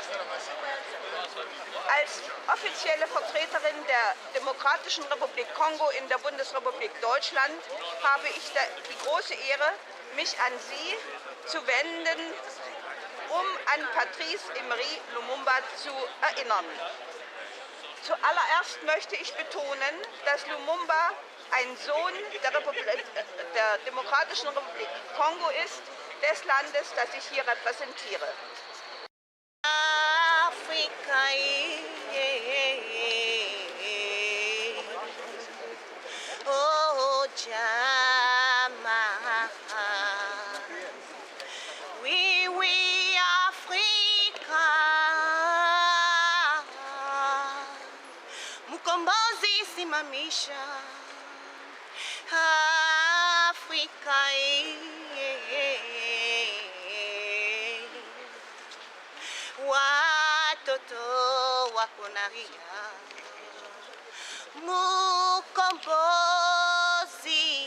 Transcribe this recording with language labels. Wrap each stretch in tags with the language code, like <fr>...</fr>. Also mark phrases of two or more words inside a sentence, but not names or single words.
<de>Als offizielle Vertreterin der Demokratischen Republik Kongo in der Bundesrepublik Deutschland habe ich die große Ehre, mich an Sie zu wenden, um an Patrice Emery Lumumba zu erinnern. Zuallererst möchte ich betonen, dass Lumumba ein Sohn der Demokratischen Republik Kongo ist, des Landes, das ich hier repräsentiere.</de> <sw>Afrika, oh Jama, oui Afrika, mkombozi simamisha Afrika, watoto wako nalia, mkombozi</sw>